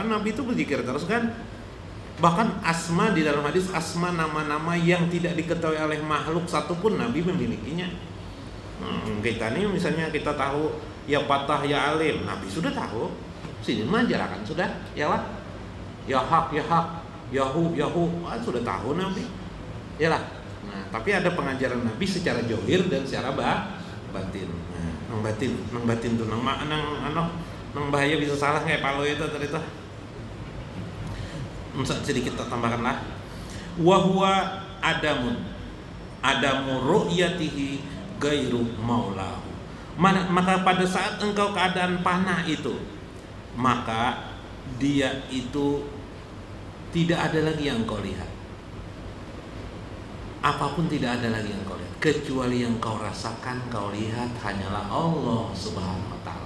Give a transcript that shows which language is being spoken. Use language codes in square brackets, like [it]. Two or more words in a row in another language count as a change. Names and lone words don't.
[id] Nabi itu berzikir terus kan. Bahkan asma di dalam hadis, asma nama-nama yang tidak diketahui oleh makhluk satupun Nabi memilikinya. Kita nih misalnya kita tahu ya Fatah ya Alim, Nabi sudah tahu. Sini mengajarkan sudah, ya lah. Ya hak, Yahu, sudah tahu Nabi. Yalah. Nah, tapi ada pengajaran Nabi secara johir dan secara batin. [bjn] Nang batin tuh nang bahaya bisa salah kayak Palo itu tadi tuh. [id] Sedikit tambahkanlah. [ar] وهو عدم رؤيته غير مولاه. [id] Maka pada saat engkau keadaan panah itu, maka dia itu tidak ada lagi yang kau lihat. Apapun tidak ada lagi yang kau lihat, kecuali yang kau rasakan, kau lihat hanyalah Allah [ar] سبحانه وتعالى.